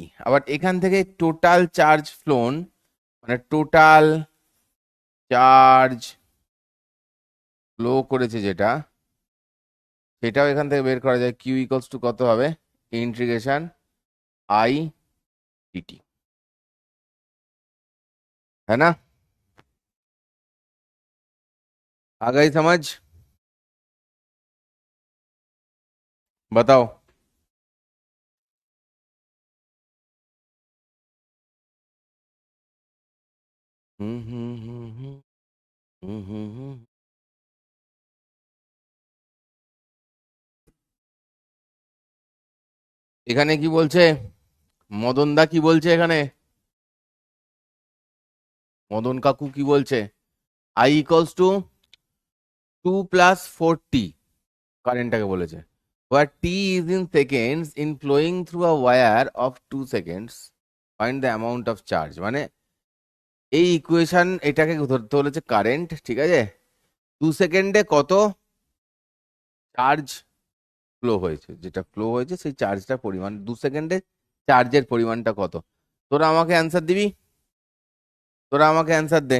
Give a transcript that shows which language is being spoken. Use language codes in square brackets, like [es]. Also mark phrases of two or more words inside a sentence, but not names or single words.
[bn] আবার এখান থেকে [en] total charge flown, [bn] মানে [en] total charge flow [bn] করেছে যেটা, সেটাও এখান থেকে বের করা যায়। [en] Q equals to [bn] কত হবে? [en] integration I dt, [hi] है ना? आ गई समझ? बताओ। हम्म हम्म हम्म हम्म हम्म। [bn] এখানে কি বলছে? মদন দা কি বলছে এখানে? মদন কাকু কি বলছে? [en] I equals to 2 + 4t, [bn] কারেন্টটাকে বলেছে। [en] where t is in seconds in flowing through a wire of 2 seconds, find the amount of charge। [bn] মানে এই ইকুয়েশন এটাকে ধরতে বলেছে কারেন্ট, ঠিক আছে? 2 সেকেন্ডে কত [en] charge flow [bn] হয়েছে, যেটা ফ্লো হয়েছে সেই চার্জটার পরিমাণ 2 সেকেন্ডে চার্জের পরিমাণটা কত। তোরা আমাকে অ্যান্সার দিবি, তোরা আমাকে অ্যান্সার দে।